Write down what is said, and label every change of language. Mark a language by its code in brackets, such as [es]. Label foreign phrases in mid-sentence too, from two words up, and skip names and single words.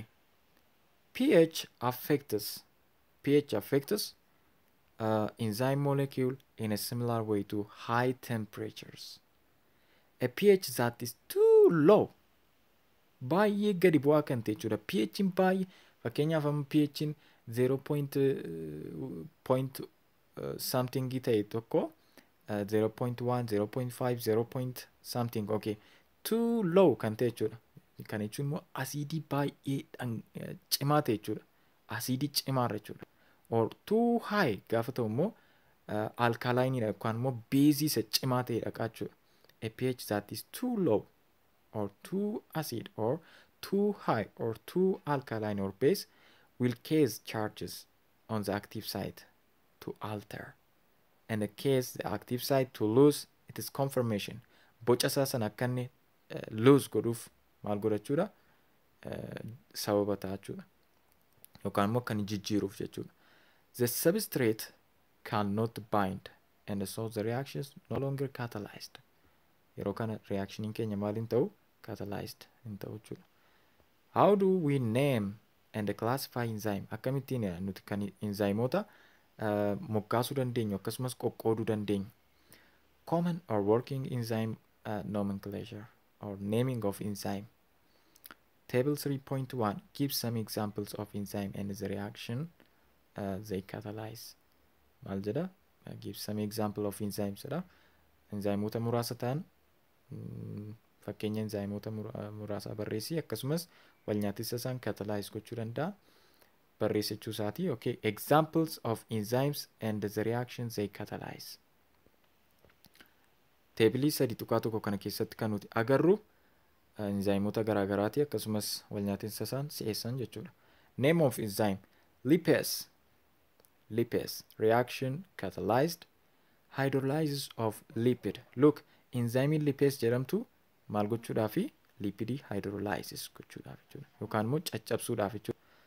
[en] pH affects enzyme molecule in a similar way to high temperatures. A pH that is too low [om] baay'ee gadi bu'aa kan ta'e jechuudha. pH'n baay'ee fakkeenyaaf amma pH'n 0. Something ta'e tokko 0.1 0.5 0. [en] Something okay too low [om] kan ta'e jechuudha. Kan jechuun immoo asiidii baay'ee cimaa ta'e jechuudha. Asiidii cimaarra jechuudha. [en] Or too high [om] gaafa ta'u immoo alkaalaayiniidha yookaan immoo beezii isa cimaa ta'edha jechuudha. [en] A pH that is too low or too acid or too high or too alkaline or base will cause charges on the active site to alter and cause the active site to lose its conformation. [om] Boca isaa sana akka inni lose godhuuf maal godhachuudha sababa ta'a jechuudha yookaan immoo kan jijjiiruuf jechuudha. [en] The substrate cannot bind and so the reaction is no longer catalyzed. [om] Yeroo kana reactioniin keenya maal hin ta'u catalyzed hin ta'u jechuudha. [en] How do we name and classify enzyme? [om] Akkamittiin nuti kan enzymoota moggaasuu dandeenyu akkasumas qoqqooduu dandeenyu. [en] Common or working enzyme nomenclature or naming of enzyme. Table 3.1 gives some examples of enzyme and the reaction they catalyze. [om] Maal jedha? [en] Gives some example of enzymes jedha. [om] Enzymoota muraasa ta'an fakkeenya enzymoota muraasa barreessi akkasumas walnyaatessa isaan catalyze gochuu danda'a. Barreessachuu isaati. [en] Okay, examples of enzymes and the reactions they catalyze. [om] Teebilii 3.1 kana keessatti kan nuti agarru enzymoota garaagaraati akkasumas walnyaatinsa isaan si'eessan jechuudha. [en] Name of enzyme lipase reaction catalyzed hydrolysis of lipid. Look, enzyme lipase [om] jedhamtu maal gochuudhaaf lipidii hydrolysis gochuudhaaf jechuudha yookaan immoo caccabsuudhaaf jechuudha.